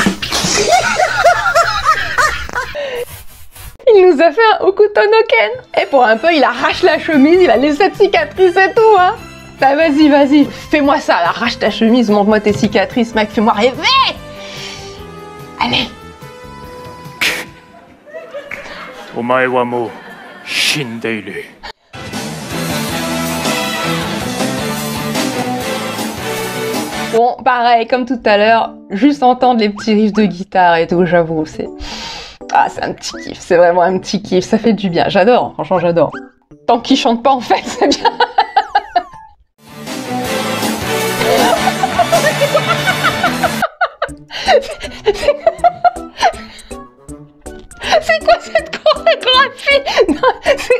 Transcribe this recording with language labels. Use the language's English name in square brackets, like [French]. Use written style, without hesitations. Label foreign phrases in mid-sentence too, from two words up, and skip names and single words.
[French] Il nous a fait un Hokuto no Ken. Et pour un peu, il arrache la chemise, il a les 7 cicatrices et tout, hein. Bah vas-y, vas-y, fais-moi ça, arrache ta chemise, montre-moi tes cicatrices, mec, fais-moi rêver. Allez. [Japanese] お前はもう死んでいる. [French] Bon, pareil, comme tout à l'heure, juste entendre les petits riffs de guitare et tout, j'avoue, c'est... Ah, c'est un petit kiff, c'est vraiment un petit kiff, ça fait du bien, j'adore, franchement j'adore. Tant qu'ils chantent pas en fait, c'est bien. C'est quoi cette chorégraphie?